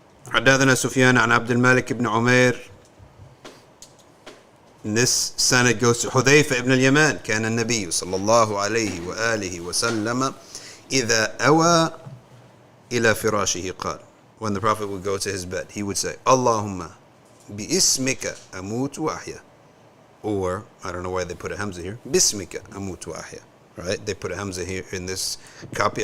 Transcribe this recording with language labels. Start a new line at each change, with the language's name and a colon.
Arabic: حدثنا سفيان عن عبد الملك بن عمير.
English: This sanad goes to حذيفة ibn al-Yaman.
Arabic: كان النبي صلى الله عليه وآله وسلم إذا أوى إلى فراشه قال.
English: When the Prophet would go to his bed, he would say,
Arabic: اللهم باسمك أموت وأحيا.
English: Or, I don't know why they put a hamza here.
Arabic: باسمك أموت وأحيا.
English: Right? They put a hamza here in this copy.